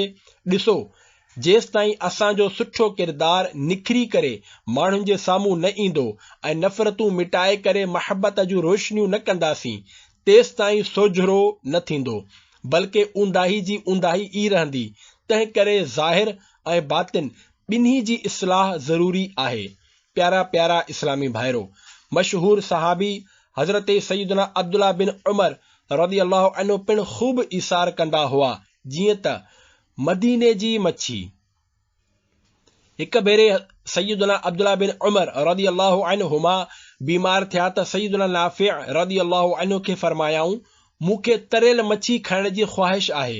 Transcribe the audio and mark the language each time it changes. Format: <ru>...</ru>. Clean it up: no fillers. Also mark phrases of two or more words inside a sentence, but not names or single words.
<sd>ॾिसो, जेसिताईं असांजो सुठो किरदार निखरी करे माण्हुनि जे साम्हूं न ईंदो ऐं नफ़रतूं मिटाए करे महबत जूं रोशनियूं न कंदासीं, तेसिताईं सोझरो न थींदो, बल्कि ऊंदाही जी ऊंदाही ई रहंदी। तंहिं करे ज़ाहिर ऐं बातिन ॿिन्ही जी इस्लाह ज़रूरी आहे। प्यारा प्यारा इस्लामी भाइरो, मशहूर सहाबी हज़रत सैयदना अब्दुल्ला बिन उमर</sd> <ar>رضي الله عنه</ar> <sd>पिणु ख़ूब इसार कंदा हुआ, जीअं त मदीने जी मच्छी। हिक भेरे सैयदना अब्दुल्ला बिन उमर</sd> <ar>رضي الله عنهما</ar> <sd>बीमार थिया त सैयदना नाफ़िअ</sd> <ar>رضي الله عنه</ar> <sd>खे फरमायाऊं, मूंखे तरियल मच्छी खाइण जी ख़्वाहिश आहे।</sd>